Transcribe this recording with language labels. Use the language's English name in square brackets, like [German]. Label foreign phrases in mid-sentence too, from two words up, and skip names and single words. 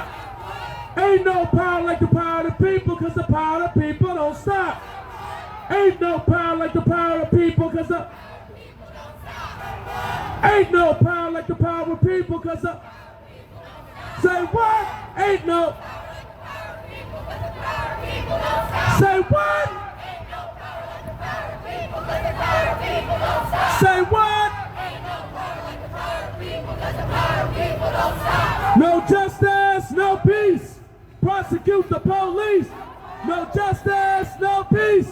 [English] Ain't no power like the power of the people, cause the power of the people don't stop. Ain't no power like the power of the people, cause the ain't no power like the power of the people, cause the say what? Ain't no. Say what? Say what? No justice, no peace. Prosecute the police. No justice, no peace.